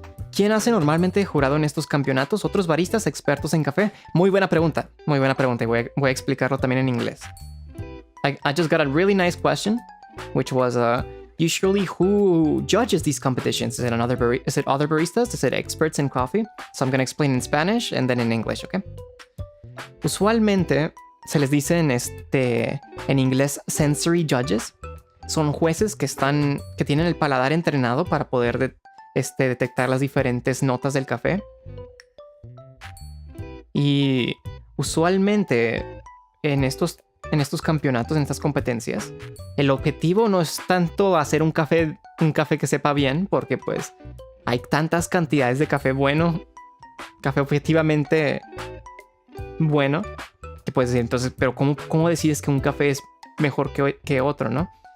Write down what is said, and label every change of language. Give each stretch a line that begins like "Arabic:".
Spanish: ¿Quién hace normalmente jurado en estos campeonatos? ¿Otros baristas expertos en café? Muy buena pregunta y voy a explicarlo también en inglés.
English: I just got a really nice question, which was usually who judges these competitions? Is it other baristas? Is it experts in coffee? So I'm going to explain in Spanish and then in English, okay?
Spanish: Usualmente se les dice en inglés sensory judges. Son jueces que tienen el paladar entrenado para poder detectar las diferentes notas del café. Y usualmente en estos campeonatos, en estas competencias, el objetivo no es tanto hacer un café que sepa bien, porque pues hay tantas cantidades de café bueno, café objetivamente bueno, que puedes decir, entonces, pero ¿cómo decides que un café es mejor que otro, no?